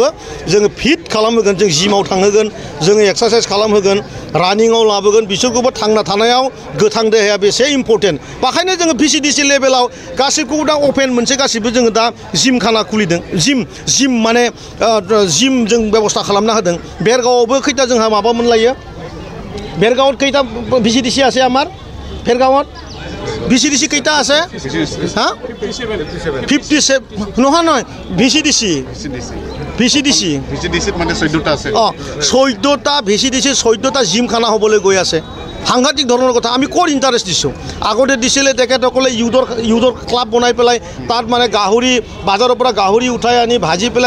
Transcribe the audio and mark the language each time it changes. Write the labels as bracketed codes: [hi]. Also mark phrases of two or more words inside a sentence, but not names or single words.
[brx] जोङो फिट खालामहोगोन जों जिमाव थांहोगोन जोङो एक्सारसाइज खालामहोगोन रानिंआव लाबोगोन बिसोरखौबो थांना थानायाव गोथां देहाया बेसे इम्पर्टेन्ट बेखायनो जोङो VCDC लेभेलाव गासैखौबो दा अपेन मोनसे गासिबो जोङो दा जिम खाना खुलिदों जिम माने जिम जों बेबस्था खालामना होदों बेरगावआवबो खैथा जोंहा माबा मोनलायो बेरगावत खैथा VCDC [as] আছে আমার बेरगावत VCDC কেইটা আছে হ্যাঁ 57 নহয় VCDC মানে 14টা আছে 14টা VCDC 14টা জিমখানা হ'বলৈ গৈ আছে সাংঘাতিক ধৰণৰ কথা আমি ক'ৰ ইণ্টাৰেষ্ট দিছোঁ আগতে দিছিলে তেখেতসকলে ইউথৰ ক্লাব বনাই পেলাই তাত মানে গাহৰি বাজাৰৰ পৰা গাহৰি উঠাই আনি ভাজি পেলাই